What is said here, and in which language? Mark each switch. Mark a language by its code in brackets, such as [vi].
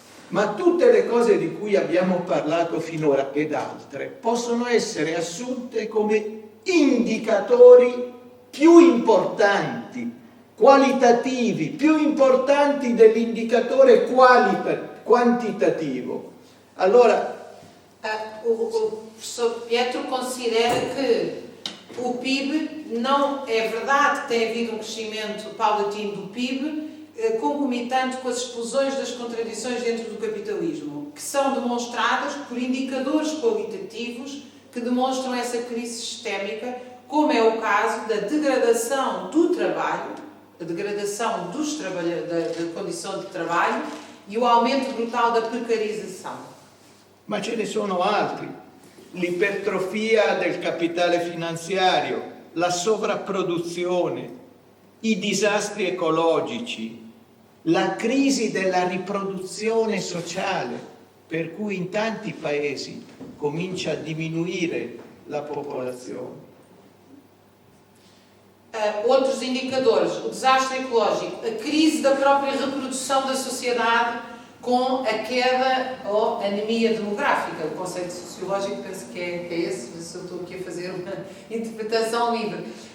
[it] Ma tutte le cose di cui abbiamo parlato finora ed altre possono essere assunte come indicatori più importanti, qualitativi, più importanti dell'indicatore quantitativo. Allora, [pt] o professor Pietro considera que o PIB não é verdade que tem havido crescimento paulatino do PIB, concomitante com as explosões das contradições dentro do capitalismo, que são demonstradas por indicadores qualitativos que demonstram essa crise sistémica, como é o caso da degradação do trabalho, a degradação da condição de trabalho e o aumento brutal da precarização. [it] Ma ce ne sono altri: l'ipertrofia del capitale finanziario, la sovrapproduzione, i disastri ecologici, la crisi della riproduzione sociale, per cui in tanti paesi comincia a diminuire la popolazione. [pt] Outros indicadores: o desastre ecológico, a crise da própria reprodução da sociedade com a queda ou anemia demográfica. O conceito sociológico penso que é esse, se eu estou aqui a fazer uma interpretação livre.